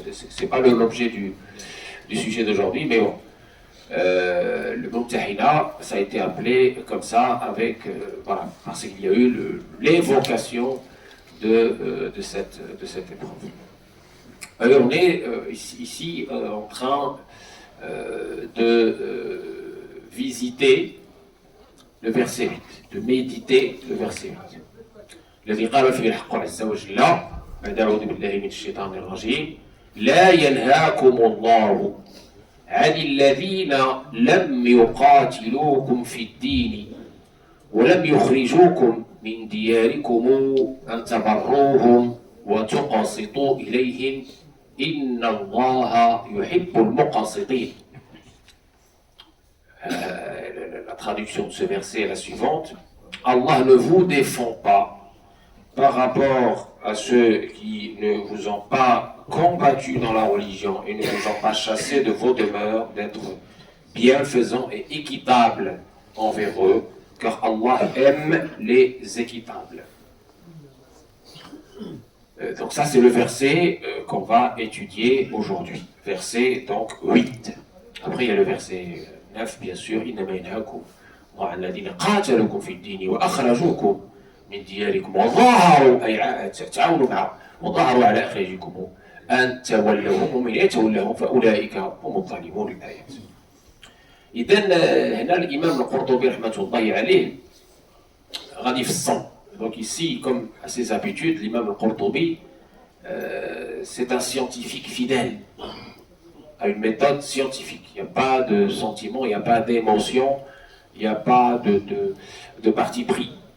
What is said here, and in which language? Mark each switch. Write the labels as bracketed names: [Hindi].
[French] C'est pas l'objet du sujet d'aujourd'hui, mais bon. Le Mumtahina, ça a été appelé comme ça avec voilà, parce qu'il y a eu l'évocation de cette épreuve. Alors on est ici en train de visiter le verset 8, de méditer le verset 8. [Arabic] الذي قال فيه الحق عز وجل بعد أعوذ بالله من الشيطان الرجيم لا ينهاكم الله عن الذين لم يقاتلوكم في الدين ولم يخرجوكم من دياركم أن تبروهم وتقسطوا إليهم إن الله يحب المقسطين. [French] La traduction de ce verset est la suivante. Allah ne vous défend pas par rapport à ceux qui ne vous ont pas combattu dans la religion et ne vous ont pas chassé de vos demeures, d'être bienfaisants et équitables envers eux, car Allah aime les équitables. Donc ça c'est le verset qu'on va étudier aujourd'hui. Verset donc 8. Après il y a le verset 9 bien sûr. [Arabic] إنما ينهاكم الله عن الذين قاتلوكم في الدين وأخرجوكم من دياركم وظاهروا أي تعاونوا معهم وظاهروا على إخراجكم أن تولوهم ومن يتولهم فأولئك هم الظالمون. الآيات. إذن هنا الإمام القرطبي رحمة الله عليه غادي في الصمت. [French] Donc ici, comme à ses habitudes, l'imam al-Qurtubi, c'est un scientifique fidèle à une méthode scientifique. Il n'y a pas de sentiment, il n'y a pas d'émotion, il n'y a pas de parti pris.